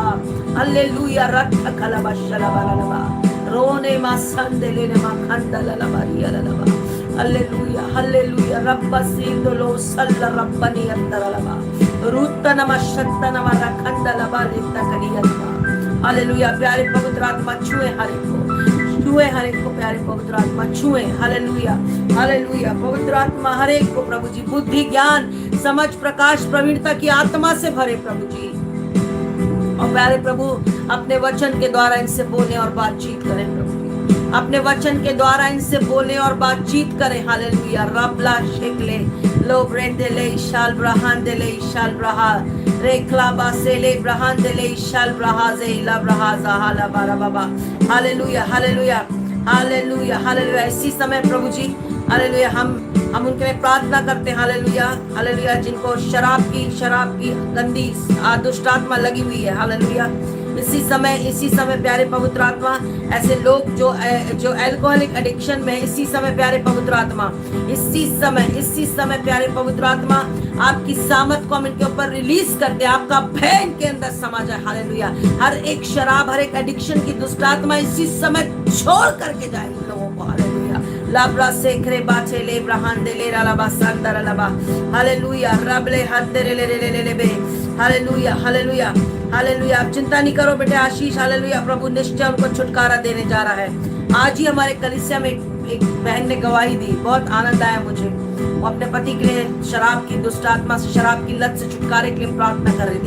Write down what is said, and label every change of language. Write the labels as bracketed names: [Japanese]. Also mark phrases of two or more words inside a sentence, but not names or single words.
[Hindi] हालेलुया। रत्त खलबा शलबा लबा रोने मा संदले ने मा खंदला लबारी लबा। हालेलुया। हालेलुया। रब्बा सिंदलो सल रब्बनी अंदर लबा रुत्तनमा शत्तनमा रखंदला बालिता कलियता। हालेलुया। प्यारे पवित्र आत्मा छुए हर एक को प्यारे पवित्र आत्मा छुए। हालेलुया। हालेलुया। पवित्र आत्मा हर एक को प्रभु जी बुद्धि ज्ञान समझ प्रकाश प्रवीणता की आत्मा से भरे प्रभु जी। और प्यारे प्रभु अपने वचन के द्वारा इनसे बोले और बातचीत करें प्रभु जी। अपने वचन के द्वारा इनसे बोले और बातचीत करें। हालेलुया। रबला शेकले लो ब्रेंदे ले शाल ब्राहान दे ले शाल ब्राहा रेखला बासेले ब्राहान दे ले शाल ब्राहा जे ला ब्राहा हाला बारा बाबा। हालेलुया। हालेलुया। हालेलुया। हालेलुया। इसी समय प्रभु जी हालेलुया हम उनके लिए प्रार्थना करते हैं। हालेलुया। हालेलुया। जिनको शराब की गंदी दुष्ट आत्मा लगी हुई है। हालेलुया। इसी समय प्यारे पवित्र आत्मा, ऐसे लोग जो [English] alcoholic addiction [Hindi] में, इसी समय प्यारे पवित्र आत्मा, इसी समय प्यारे पवित्र आत्मा, आपकी सामर्थ को हम इनके ऊपर रिलीज करते हैं। आपका भय इनके अंदर समा जाए। हालेलुया। हर एक शराब, हर एक एडिक्शन की दुष्ट आत्मा इसी समय छोड़ करके जाए इन लोगों को। हालेलुया। लाब्रा सेखरे बाचे ले ब्रहान दे ले रालाबा संदर लबा। हालेलुया। रबले हंदरे ले ले ले ले बे। हालेलुया, हालेलुया, हालेलुया। आप चिंता नहीं करो बेटे आशीष। हालेलुया। प्रभु निश्चय उनको छुटकारा देने जा रहा है। आज ही हमारे कलीसिया में एक बहन ने गवाही दी, बहुत आनंद आया मुझे। वो अपने पति के लिए शराब की दुष्ट आत्मा से, शराब की लत से छुटकारे के लिए प्रार्थना कर रही थी।